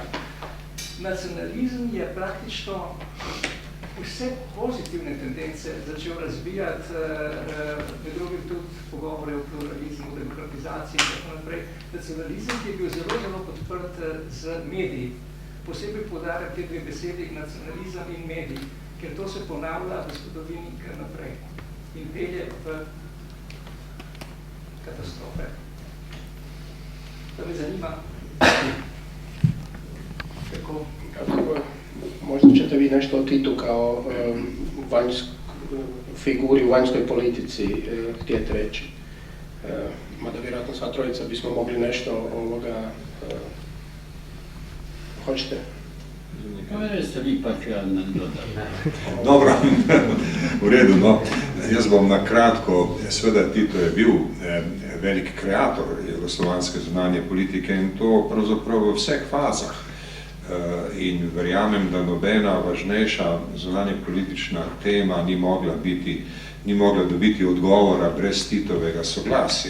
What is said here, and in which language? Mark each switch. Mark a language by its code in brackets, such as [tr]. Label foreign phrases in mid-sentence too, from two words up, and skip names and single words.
[sl] Nacionalizem je praktično vse pozitivne tendence začel razvijati, med drugim tudi pogovore o pluralizmu, demokratizaciji in tako naprej. Nacionalizem, ki je bil zelo podprt z mediji. Posebej poudarjam te dve besedi, nacionalizem in mediji, ker to se ponavlja v zgodovini kar naprej in pelje v katastrofe. To me zanima, kako [hr] možda ćete vi nešto o Titu kao figuri u vanjskoj politici htjeti reći. Mada vjerojatno sva trojica bismo mogli nešto hoćete? Ste vi pa ću ja nam dodati. [sl] Dobro, v redu, no. Jaz bom na kratko, seveda Tito je bil velik kreator jugoslovanske zunanje politike in to pravzaprav v vseh fazah. In verjamem, da nobena važnejša zunanje politična tema ni mogla dobiti odgovora brez Titovega soglasja.